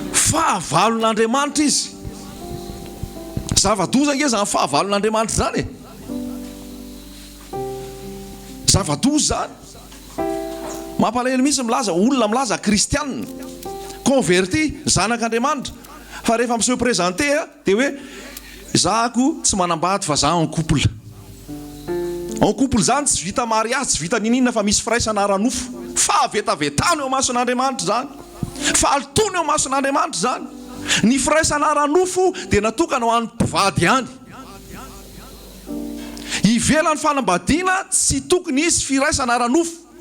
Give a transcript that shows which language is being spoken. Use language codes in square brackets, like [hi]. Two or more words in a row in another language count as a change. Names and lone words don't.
[mg] Fahavalon'Andriamanitra izy. Zava-doza nge zany fahavalon'Andriamanitra zany e. zava-dozy zany. Mampalahelo misy milaza olona milaza kristianina converti zanak'Andriamanitra fa rehefa miseho présenté dia hoe zahako tsy manambady fa za [fr] en couple. En couple [mg] zany tsy vita mariage, tsy vita ninina fa misy firaisana ara-nofo. Fa vetavetano eo mason'Andriamanitra zany, fa altona eo mason'Andriamanitra zany. Ny firaisana ara-nofo dia natokana ho an'ny mpivady ihany. Ivelan'ny fanambadiana tsy tokony isy firaisana ara-nofo.